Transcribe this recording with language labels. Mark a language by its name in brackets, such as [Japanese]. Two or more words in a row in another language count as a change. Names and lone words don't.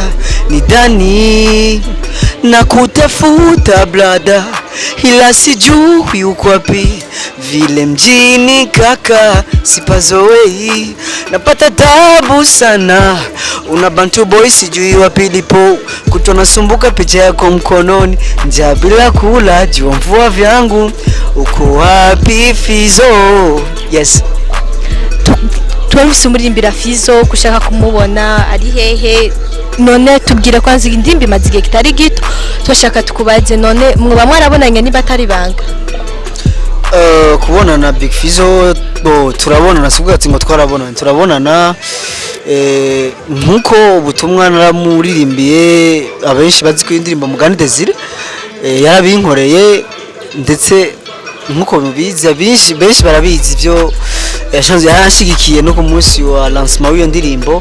[Swahili] Ni Dani na kutafuta blada, ila sijui uko wapi, vile mjini kaka sipazoei, napata tabu sana. Una bantu boy sijui wapi lipo, kutona sumbuka picha yako mkononi, njaa bila kula, jua mvua vyangu, uko wapi FIZZO? [English] Yes. [Rundi] Twamvise umuririmbira FIZZO kushaka kumubona ari hehe, none tubwire kwanza indimbi mazige kitari gito twashaka tukubaze, none mwoba mwarabonanye niba atari banga? Kubona na Big FIZZO turabona nasubwa ati ngo turabonana nkuko ubutumwa naramuririmbiye abenshi bazi ko indirimbo Mugani Desire yarabinkoreye, ndetse nkuko mubizi benshi barabizi ivyo yarashigikiye no ku munsi wa lancement w'iyo ndirimbo.